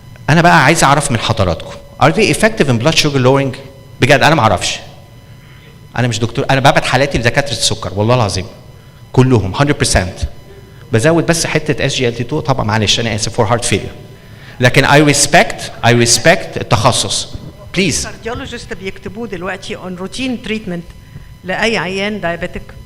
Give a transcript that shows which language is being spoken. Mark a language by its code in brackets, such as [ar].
[ar] انا بقى عايز اعرف من حضراتكم [en] are they effective in blood sugar lowering؟ [ar] بجد انا ما اعرفش. انا مش دكتور، انا ببعت حالاتي لدكاتره السكر والله العظيم كلهم 100%. بزود بس حته SGLT2 طبعا معلش انا اسف [en] for heart failure. [ar] لكن [en] I respect [ar] التخصص. بليز. الكارديولوجيست بيكتبوه دلوقتي [en] on routine treatment [ar] لاي عيان دايابيتك.